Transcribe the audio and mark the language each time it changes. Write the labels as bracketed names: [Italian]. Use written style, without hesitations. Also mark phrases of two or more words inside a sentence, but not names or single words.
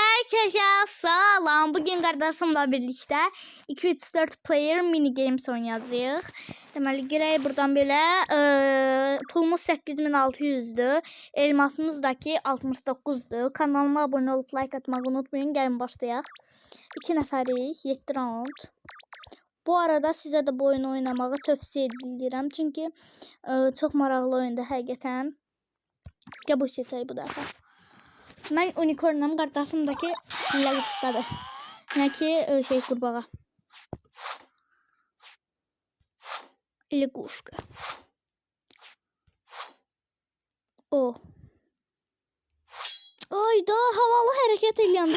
[Azerbaijani] Herkese salam. Bugün kardeşimle birlikte 2-3-4 [English] player mini games [Azerbaijani] oynayacağıq. Deməli, girək buradan belə. Pulumuz 8600'dür. [Turkish] Elmasımızdaki 69'dur. Kanalıma abone olup like atmayı unutmayın. [Azerbaijani] Gəlin başlayaq. 2 nəfərik, 7 round. Bu arada sizə də bu oyunu oynamağı tövsiyə edirəm. Çünki çox maraqlı oyundur həqiqətən. Gəl bu seçək bu dəfə. [Turkish] Ben unicornum, kardeşimdeki lagıftadır. Yani ki kurbağa. Laguşka. O. Ay da havalı hareket ediyorum.